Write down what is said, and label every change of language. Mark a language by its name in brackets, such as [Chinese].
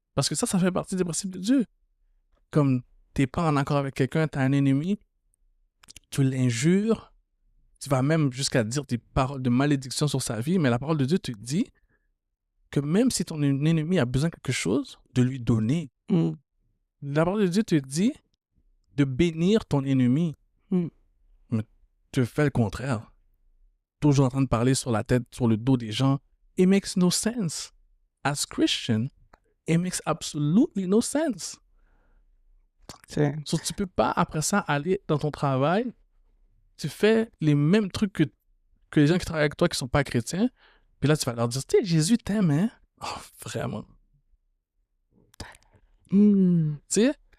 [French] Parce que ça fait partie des principes de Dieu. Comme, t'es pas en accord avec quelqu'un, t'as un ennemi, tu l'injures, tu vas même jusqu'à dire des paroles de malédiction sur sa vie, mais la parole de Dieu te dit que même si ton ennemi a besoin de quelque chose, de lui donner. La parole de Dieu te dit de bénir ton ennemi. Mais tu fais le contraire. Toujours en train de parler sur la tête, sur le dos des gens. [English] It makes no sense. As Christian, it makes absolutely no sense. [French] So, tu peux pas, après ça, aller dans ton travail, tu fais les mêmes trucs que les gens qui travaillent avec toi qui sont pas chrétiens, puis là, tu vas leur dire, tu sais, Jésus t'aime, hein? Oh, vraiment. Tu sais?